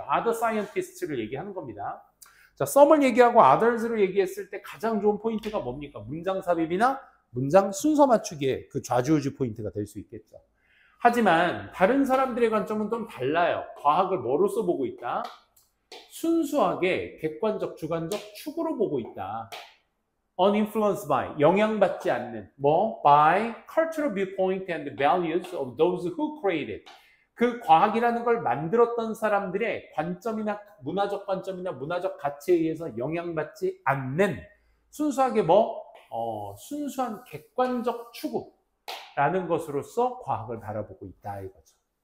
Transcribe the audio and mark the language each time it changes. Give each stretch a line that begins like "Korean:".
English: other scientists
Korean: 를 얘기하는 겁니다. 자, some을 얘기하고 others를 얘기했을 때 가장 좋은 포인트가 뭡니까? 문장 삽입이나 문장 순서 맞추기에 그 좌지우지 포인트가 될 수 있겠죠. 하지만 다른 사람들의 관점은 좀 달라요. 과학을 뭐로서 보고 있다? 순수하게 객관적, 주관적 축으로 보고 있다.
English: uninfluenced by,
Korean: 영향받지 않는,
English: by cultural viewpoint and values of those who created.
Korean: 그 과학이라는 걸 만들었던 사람들의 관점이나 문화적 관점이나 문화적 가치에 의해서 영향받지 않는 순수하게 순수한 객관적 추구라는 것으로서 과학을 바라보고 있다 이거죠.